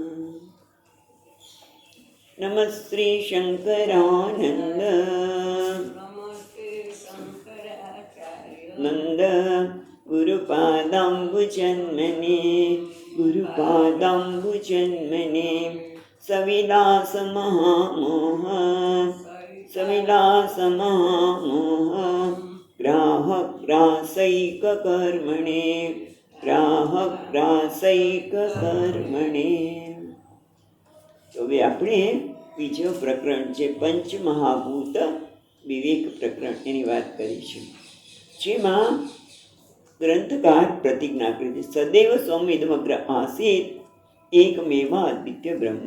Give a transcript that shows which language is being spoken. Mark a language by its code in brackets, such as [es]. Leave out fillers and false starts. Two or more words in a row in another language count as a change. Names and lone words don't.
[sa] नमः श्री शङ्करानन्द नन्द गुरुपादाम्बुजन्मने गुरुपादाम्बुजन्मने सविलासमहामोह सविलासमहामोह ग्राहग्रासैककर्मणे ग्राहग्रासैककर्मणे। [gu] તો હવે આપણે બીજો પ્રકરણ જે પંચમહાભૂત વિવેક પ્રકરણ એની વાત કરીશું, જેમાં ગ્રંથકાર પ્રતિજ્ઞા કરી છે [sa] સદૈવ સૌમ્યદમગ્ર આસીત એકમેવા અદ્વિતીય બ્રહ્મ.